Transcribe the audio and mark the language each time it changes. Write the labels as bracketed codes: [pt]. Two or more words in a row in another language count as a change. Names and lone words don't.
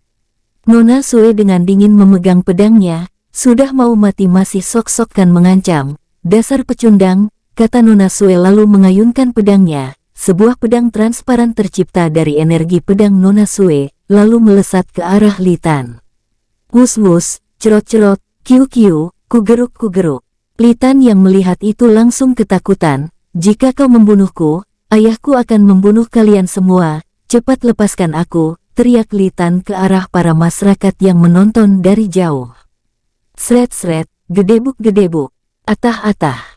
[id] Nona Sue dengan dingin memegang pedangnya, sudah mau mati masih sok-sokkan mengancam. Dasar pecundang, kata Nona Sue lalu mengayunkan pedangnya. Sebuah pedang transparan tercipta dari energi pedang Nona Sue, lalu melesat ke arah Li Tan. Wus-wus, cerot-cerot, kiu-kiu, kugeruk-kugeruk. Li Tan yang melihat itu langsung ketakutan. Jika kau membunuhku, ayahku akan membunuh kalian semua. Cepat lepaskan aku, teriak Li Tan ke arah para masyarakat yang menonton dari jauh. Sret-sret, gedebuk-gedebuk, atah-atah.